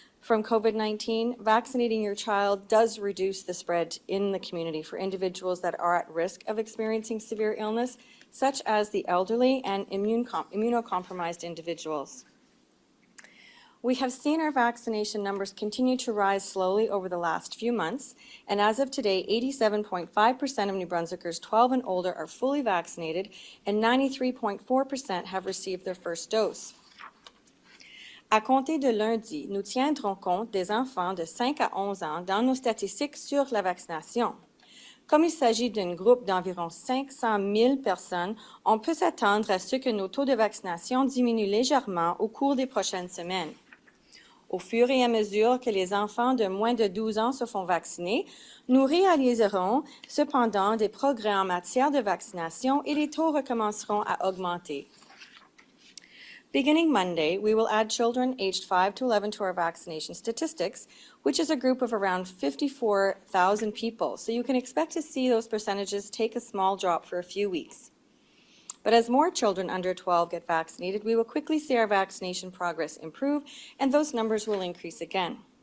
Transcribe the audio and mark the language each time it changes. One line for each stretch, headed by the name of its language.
English: from COVID-19, vaccinating your child does reduce the spread in the community for individuals that are at risk of experiencing severe illness, such as the elderly and immunocompromised individuals. We have seen our vaccination numbers continue to rise slowly over the last few months, and as of today, 87.5% of New Brunswickers 12 and older are fully vaccinated, and 93.4% have received their first dose.
French: À compter de lundi, nous tiendrons compte des enfants de 5 à 11 ans dans nos statistiques sur la vaccination. Comme il s'agit d'un groupe d'environ 500 000 personnes, on peut s'attendre à ce que nos taux de vaccination diminuent légèrement au cours des prochaines semaines. Au fur et à mesure que les enfants de moins de 12 ans se font vacciner, nous réaliserons cependant des progrès en matière de vaccination et les taux recommenceront à augmenter.
English: Beginning Monday, we will add children aged 5 to 11 to our vaccination statistics, which is a group of around 54,000 people. So you can expect to see those percentages take a small drop for a few weeks. But as more children under 12 get vaccinated, we will quickly see our vaccination progress improve, and those numbers will increase again.